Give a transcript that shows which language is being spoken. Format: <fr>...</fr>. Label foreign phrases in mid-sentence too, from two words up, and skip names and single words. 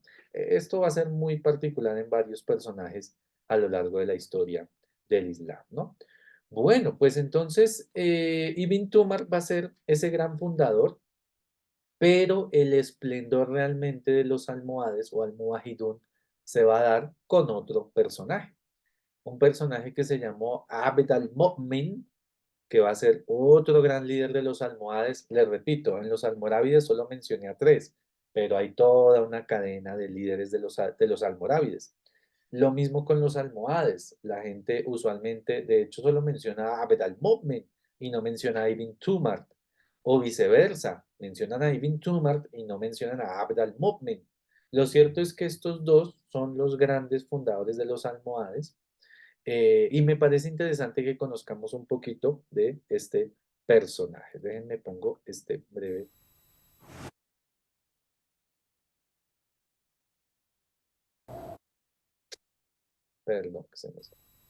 <es>Esto va a ser muy particular en varios personajes a lo largo de la historia del Islam, ¿no? Bueno, pues entonces Ibn Tumar va a ser ese gran fundador, pero el esplendor realmente de los almohades o almohajidun se va a dar con otro personaje, un personaje que se llamó Abd al-Mu'min, que va a ser otro gran líder de los almohades. Les repito, en los almorávides solo mencioné a tres, pero hay toda una cadena de líderes de los almorávides. Lo mismo con los almohades. La gente usualmente, de hecho, solo menciona a Abd al-Mu'min y no menciona a Ibn Tumart. O viceversa, mencionan a Ibn Tumart y no mencionan a Abd al-Mu'min. Lo cierto es que estos dos son los grandes fundadores de los almohades, y me parece interesante que conozcamos un poquito de este personaje. Déjenme pongo este breve. Perdón, que se me salió.</es>